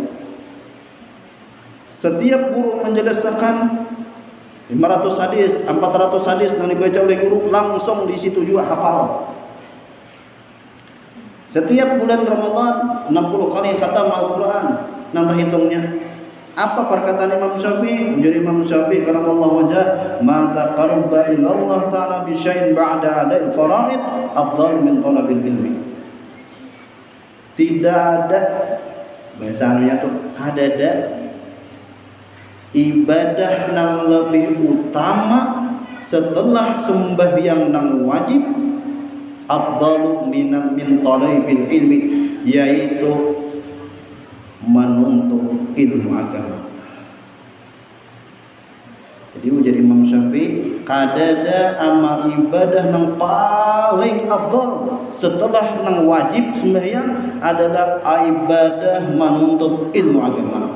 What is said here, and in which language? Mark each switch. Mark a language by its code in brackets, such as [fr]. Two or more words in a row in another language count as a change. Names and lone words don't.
[id] Setiap guru menjelaskan 500 hadis, 400 hadis yang dibaca oleh guru, langsung di situ juga hafal. Setiap bulan Ramadan 60 kali khatam Al-Quran. Nanti hitungnya. Apa perkataan Imam Syafi'i? [ar] Menjadi Imam Syafi'i كرم الله وجهه، ما تقرب إلى الله تعالى بشيء بعد أداء الفرائض أفضل من طلب العلم. [bjn] Tidak ada, bahasa anunya tuh kadada ibadah nang lebih utama setelah sembahyang nang wajib [ar] أفضل من طلب العلم, [bjn] yaitu menuntut ilmu agama. Jadi ujar Imam Syafi'i, kadada amal ibadah nang paling afdal setelah nang wajib sembahyang adalah ibadah menuntut ilmu agama.